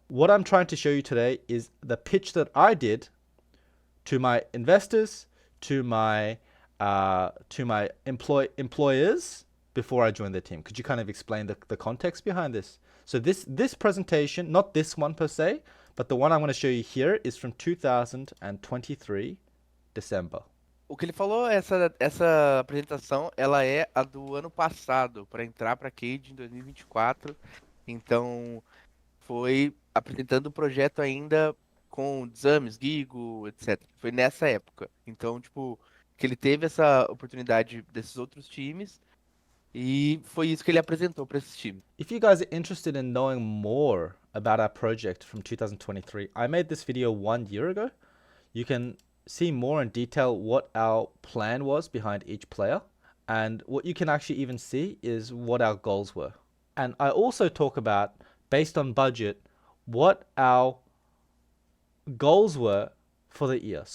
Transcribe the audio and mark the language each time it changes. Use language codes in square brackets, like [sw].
[en] What I'm trying to show you today is the pitch that I did to my investors, to my employers before I joined the team. Could you kind of explain the context behind this? So this presentation, not this one per se, but the one I'm going to show you here is from 2023, December. [pt] O que ele falou, essa apresentação, ela é a do ano passado, para entrar para Cade em 2024. Então, foi apresentando o projeto ainda com exames, Gigo, etc. Foi nessa época. Então, tipo, que ele teve essa oportunidade desses outros times e foi isso que ele apresentou para esses times. [en] If you guys are interested in knowing more about our project from 2023, I made this video 1 year ago. You can see more in detail what our plan was behind each player. And what you can actually even see is what our goals were. And I also talk about, based on budget, what our goals were for the year.